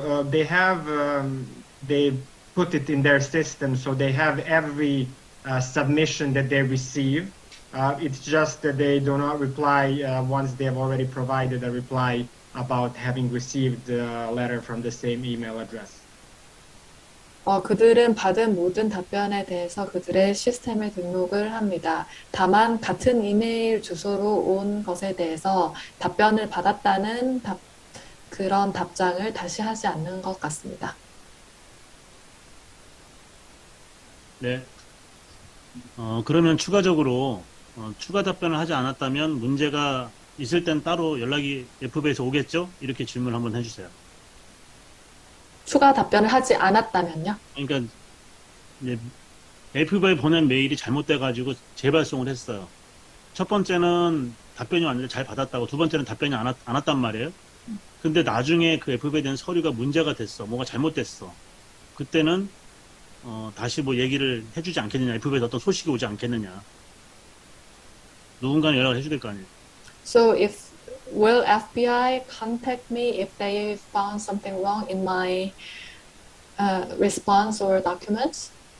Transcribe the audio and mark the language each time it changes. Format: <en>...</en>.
<en>They have, they put it in their system, so they have every submission that they receive. It's just that they do not reply once they have already provided a reply about having received a letter from the same email address.</en> <ko>그들은 받은 모든 답변에 대해서 그들의 시스템에 등록을 합니다. 다만 같은 이메일 주소로 온 것에 대해서 답변을 받았다는 그런 답장을 다시 하지 않는 것 같습니다. 네. 그러면 추가적으로 추가 답변을 하지 않았다면 문제가 있을 땐 따로 연락이 FB에서 오겠죠? 이렇게 질문을 한번 해주세요. 추가 답변을 하지 않았다면요? 그러니까 이제 FB에 보낸 메일이 잘못돼가지고 재발송을 했어요. 첫 번째는 답변이 왔는데 잘 받았다고, 두 번째는 답변이 안 왔단 말이에요. 근데 나중에 그 FB에 대한 서류가 문제가 됐어. 뭐가 잘못됐어. 그때는 다시 뭐 얘기를 해주지 않겠느냐. FB에서 어떤 소식이 오지 않겠느냐. 누군가는 연락을 해줘야 될 거 아니에요.</ko> <en>So will FBI contact me if they found something wrong in my response or documents?</en>